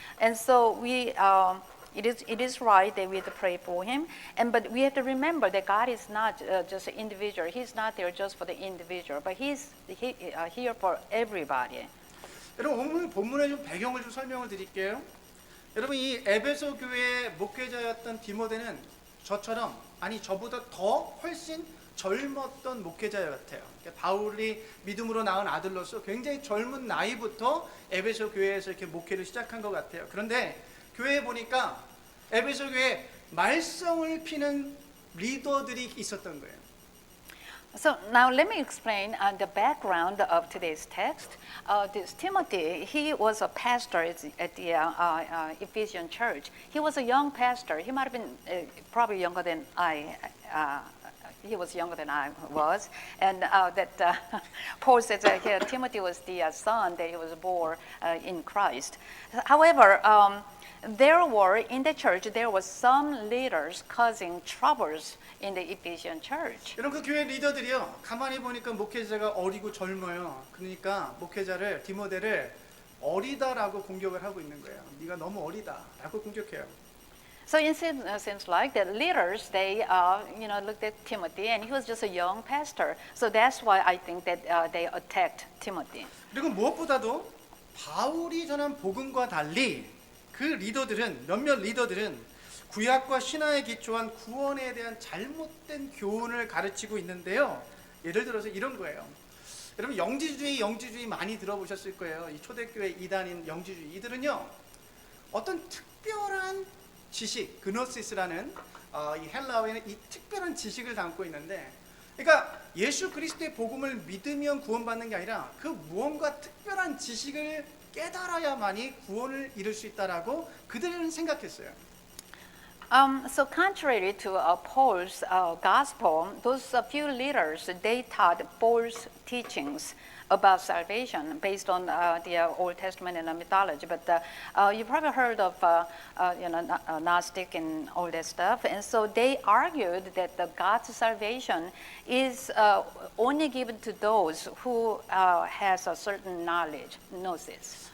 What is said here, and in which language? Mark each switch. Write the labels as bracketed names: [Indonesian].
[English] And so it is right that we have to pray for Him, but we have to remember that God is not just an individual. He's not there just for the individual, but He's here for everybody. [Korean] 여러분 오늘 본문의 좀 배경을 좀 설명을 드릴게요. 여러분 이 에베소 교회의 목회자였던 디모데는 저보다 더 훨씬 젊었던 목회자 같아요. 그러니까 바울이 믿음으로 낳은 아들로서 굉장히 젊은 나이부터 에베소 교회에서 이렇게 목회를 시작한 것 같아요. 그런데 교회에 보니까 에베소 교회에 말썽을 피는 리더들이 있었던 거예요. [English] So now let me explain the background of today's text. This Timothy, he was a pastor at the Ephesian church. He was a young pastor. He might have been probably younger than I. He was younger than I was, and Paul says that here Timothy was the son that he was born in Christ. However, in the church there were some leaders causing troubles in the Ephesian church. [Korean] 이런 그 교회 리더들이요. 가만히 보니까 목회자가 어리고 젊어요. 그러니까 목회자를 디모데를 어리다라고 공격을 하고 있는 거예요. 네가 너무 어리다라고 공격해요. [English] So it seems like the leaders they looked at Timothy and he was just a young pastor. So that's why I think that they attacked Timothy. [Korean] 그리고 무엇보다도 바울이 전한 복음과 달리 그 몇몇 리더들은 구약과 신화에 기초한 구원에 대한 잘못된 교훈을 가르치고 있는데요. 예를 들어서 이런 거예요. 여러분 영지주의 많이 들어보셨을 거예요. 이 초대교회 이단인 영지주의 이들은요. 어떤 특별한 지식, 그노시스라는 이 헬라어에는 이 특별한 지식을 담고 있는데, 그러니까 예수 그리스도의 복음을 믿으면 구원받는 게 아니라 그 무언가 특별한 지식을 깨달아야만이 구원을 이룰 수 있다라고 그들은 생각했어요. [English] So contrary to Paul's gospel, those few leaders they taught false teachings about salvation based on the Old Testament and mythology. But you probably heard of Gnostic and all that stuff, and so they argued that the God's salvation is only given to those who has a certain knowledge, gnosis.